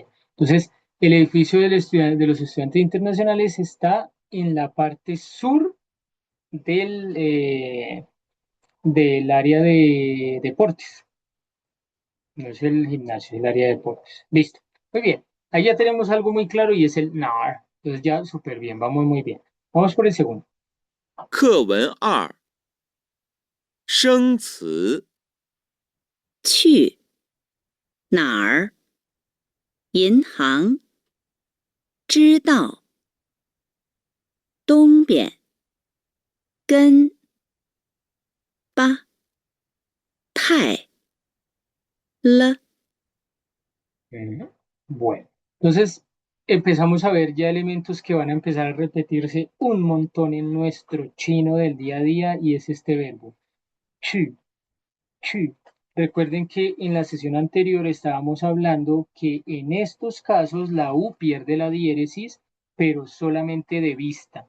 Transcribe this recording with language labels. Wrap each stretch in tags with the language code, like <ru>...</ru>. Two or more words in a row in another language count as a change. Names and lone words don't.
<es>Entonces, el edificio de los estudiantes internacionales está en la parte sur del, del área de deportes. No es el gimnasio, es el área de deportes. Listo. Muy bien. Ahí ya tenemos algo muy claro y es el NAR. Entonces ya súper bien, vamos muy bien. Vamos por el segundo.</es> <zh>课文2生词去哪儿？银行。知道。东边。跟。吧。太。了。</zh> <es>Ujú. Bueno, entonces empezamos a ver ya elementos que van a empezar a repetirse un montón en nuestro chino del día a día y es este verbo.</es> <zh>去，去.</zh> <es>Recuerden que en la sesión anterior estábamos hablando que en estos casos la U pierde la diéresis, pero solamente de vista.</es>